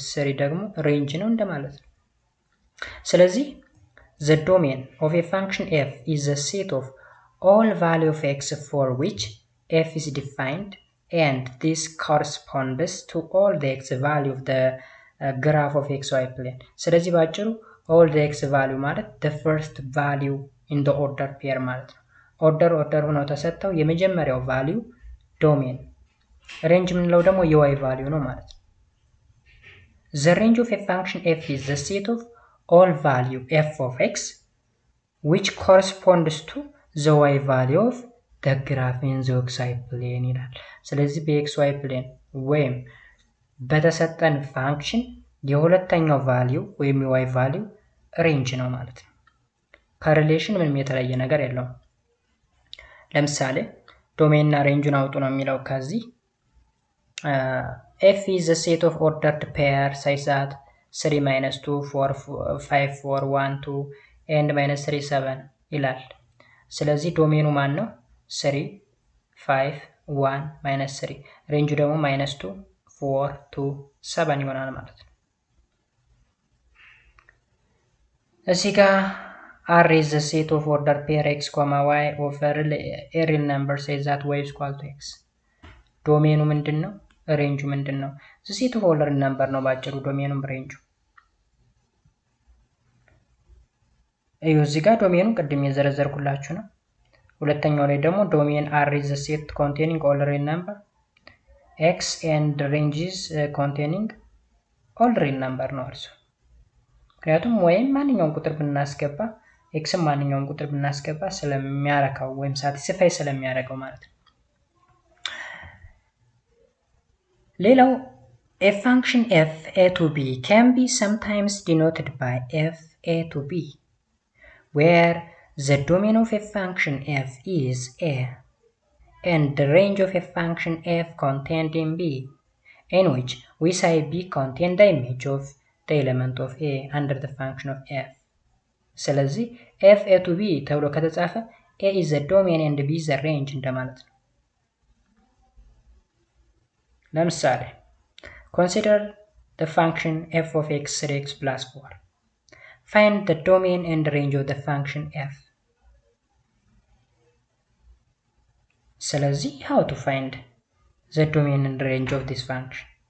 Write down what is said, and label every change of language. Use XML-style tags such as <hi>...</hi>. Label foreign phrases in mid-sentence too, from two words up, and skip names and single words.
<am>3 ደግሞ ሬንጅ ነው እንደማለት ነው። ስለዚህ</am> <en>the domain of a function f is a set of all value of x for which f is defined and this corresponds to all the x value of the graph of xy plane።</en> <am>ስለዚህ ባጭሩ</am> <en>all the x value</en> <am>ማለት</am> <en>the first value in the order pair</en> <am>ማለት ነው። ኦርደር ሆነው ተሰጥተው የመጀመሪያው</am> <en>value domain, range</en> <am>ምንለው ደግሞ የy ቫልዩ ነው ማለት ነው።</am> <en>the range of a function f is the set of all value f of x which corresponds to the y value of the graph in the xy plane</en> <am>ይላል። ስለዚህ በ</am> <en>xy plane</en> <am>ወይም በተሰጠን ፋንክሽን የሁለተኛው ቫልዩ ወይም የy ቫልዩ ሬንጅ ነው ማለት ነው። ከሪሌሽን ምንም የተለየ ነገር የለውም። ለምሳሌ ዶሜን እና ሬንጁን አውጡ ነው የሚለው ከዚህ</am> <en>f is a set of ordered pair such that 3 minus 2 4 5 4 1 2 and minus 3 7</en> <am>ይላል። ስለዚህ ዶሜኑ ማን ነው?</am> <en>3 5 1 minus 3</en> <am>ሬንጁ ደግሞ</am> <en>minus 2 4 2 7</en> <am>ይሆናል ማለት ነው። እዚህ ጋር</am> <en>R is the set of ordered pair x, y of a real number says that y is equal to x.</en> <am>ዶሜኑ ምንድነው? ሬንጁ ምንድነው?</am> <en>the set of ordered number</en> <am>ነው ባጭሩ ዶሜኑም ሬንጁ። እዚህ ጋር ዶሜኑ ቅድም የዘረዘርኩላችሁ ነው። ሁለተኛው ላይ ደግሞ ዶሜን</am> <en>R is the set containing all real number x and range is containing all real number</en> <am>ነው እርሱ። ምክንያቱም ወይም ማንኛውም ቁጥር ብናስገባ ኤክስም ማንኛውም ቁጥር ብናስገባ ስለሚያረካው ወይም ሳቲስፋይ ስለሚያረጋው ማለት ነው።</am> <en>ሌላው a function f a to b can be sometimes denoted by f a to b where the domain of a function f is a and the range of a function f contained in b in which we say b contains the image of the element of a under the function of f. ስለዚህ f a to b</en> <am>ተብሎ ከተጻፈ</am> <en>a is the domain and b is the range</en> <am>እንደማለት ነው። ለምሳሌ</am> <en>consider the function f of x 3x plus 4. Find the domain and range of the function f. ስለዚህ how to find the domain and range of this function?</en>